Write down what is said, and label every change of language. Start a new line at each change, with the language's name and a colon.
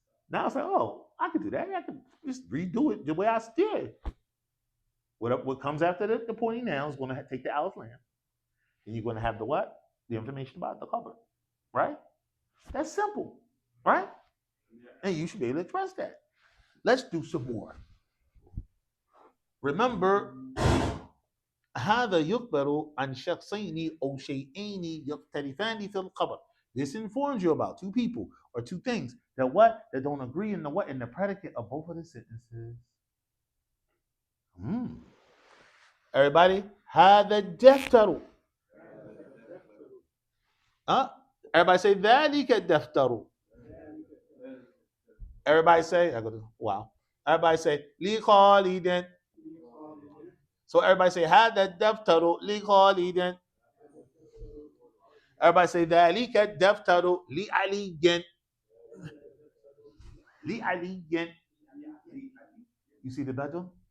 English: Now it's like, I could do that. I could just redo it the way I did. What comes after the pointing noun is going to take the alif lam. And you're going to have the what? The information about the cover. Right? That's simple. Right? And you should be able to trust that. Let's do some more. Remember,
Arabic: هذا يخبر عن شخصين أو شيئين يختلفان في الخبر.
English: This informs you about 2 people or 2 things that what? That don't agree in the what? In the predicate of both of the sentences. Everybody,
Arabic: هذا الدفتر.
English: Everybody say
Arabic: ذلك الدفتر.
English: Everybody say, wow. Everybody say
Arabic: لي خالد.
English: So everybody say
Arabic: هذا الدفتر لخالد.
English: Everybody say
Arabic: ذلك الدفتر لعلي. لعلي.
English: You see the badal?